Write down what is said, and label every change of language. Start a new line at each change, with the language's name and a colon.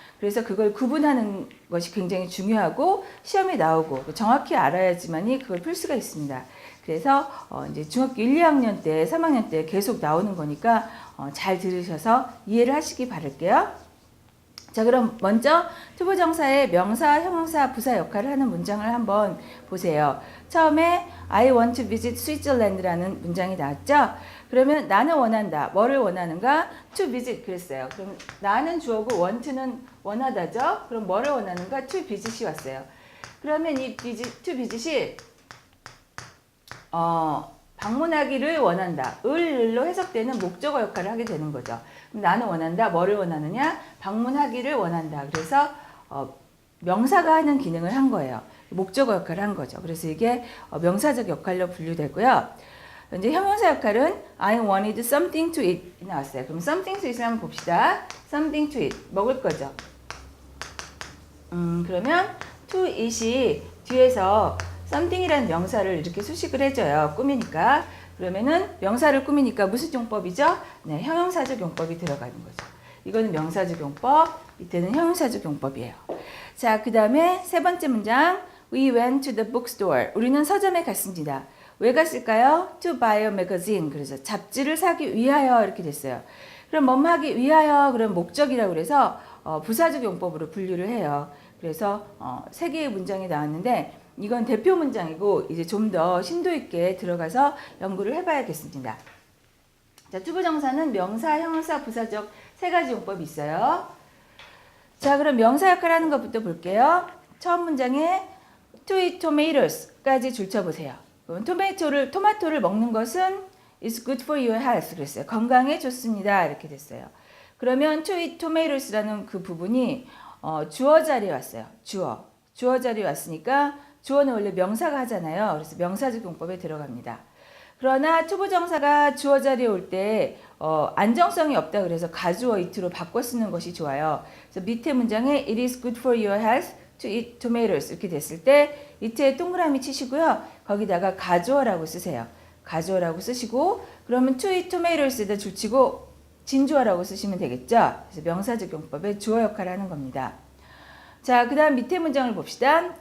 Korean: 그래서 그걸 구분하는 것이 굉장히 중요하고 시험에 나오고 정확히 알아야지만이 그걸 풀 수가 있습니다. 그래서 이제 중학교 1, 2학년 때, 3학년 때 계속 나오는 거니까 잘 들으셔서 이해를 하시기 바랄게요. 자, 그럼 먼저 투부정사의 명사, 형용사, 부사 역할을 하는 문장을 한번 보세요. 처음에
English: I want to visit Switzerland라는
Korean: 문장이 나왔죠? 그러면 나는 원한다. 뭐를 원하는가?
English: To visit
Korean: 그랬어요. 그럼 나는 주어고 want는 원하다죠? 그럼 뭐를 원하는가?
English: To visit
Korean: 이 왔어요. 그러면 이 visit, to visit이 방문하기를 원한다. 을로 해석되는 목적어 역할을 하게 되는 거죠. 그럼 나는 원한다. 뭐를 원하느냐? 방문하기를 원한다. 그래서 명사가 하는 기능을 한 거예요. 목적어 역할을 한 거죠. 그래서 이게 명사적 역할로 분류되고요. 이제 형용사 역할은
English: I wanted something to eat
Korean: 나왔어요. 그럼
English: something to eat
Korean: 을 한번 봅시다.
English: something to eat
Korean: 먹을 거죠. 그러면 to eat이 뒤에서 something이라는 명사를 이렇게 수식을 해줘요. 꾸미니까. 그러면은 명사를 꾸미니까 무슨 용법이죠? 네, 형용사적 용법이 들어가는 거죠. 이거는 명사적 용법, 이때는 형용사적 용법이에요. 자, 그 다음에 세 번째 문장.
English: We went to the bookstore.
Korean: 우리는 서점에 갔습니다. 왜 갔을까요?
English: To buy a magazine.
Korean: 그래서 잡지를 사기 위하여 이렇게 됐어요. 그럼 뭐뭐 하기 위하여 그럼 목적이라고 그래서 부사적 용법으로 분류를 해요. 그래서 세 개의 문장이 나왔는데 이건 대표 문장이고 이제 좀 더 심도 있게 들어가서 연구를 해봐야겠습니다. 자, 투부정사는 명사, 형용사, 부사적 세 가지 용법이 있어요. 자, 그럼 명사 역할을 하는 것부터 볼게요. 처음 문장에
English: to eat tomatoes
Korean: 까지 줄쳐보세요. 토마토를 먹는 것은
English: is good for your health
Korean: 그랬어요. 건강에 좋습니다. 이렇게 됐어요. 그러면
English: to eat tomatoes
Korean: 라는 그 부분이 주어 자리에 왔어요. 주어 자리에 왔으니까 주어는 원래 명사가 하잖아요. 그래서 명사적 용법에 들어갑니다. 그러나 투부정사가 주어 자리에 올 때 안정성이 없다 그래서 가주어 it로 바꿔 쓰는 것이 좋아요. 그래서 밑에 문장에
English: it is good for your health to eat tomatoes
Korean: 이렇게 됐을 때 it에 동그라미 치시고요. 거기다가 가주어라고 쓰세요. 가주어라고 쓰시고 그러면
English: to eat tomatoes
Korean: 에다 줄치고 진주어라고 쓰시면 되겠죠. 그래서 명사적 용법의 주어 역할을 하는 겁니다. 자, 그 다음 밑에 문장을 봅시다.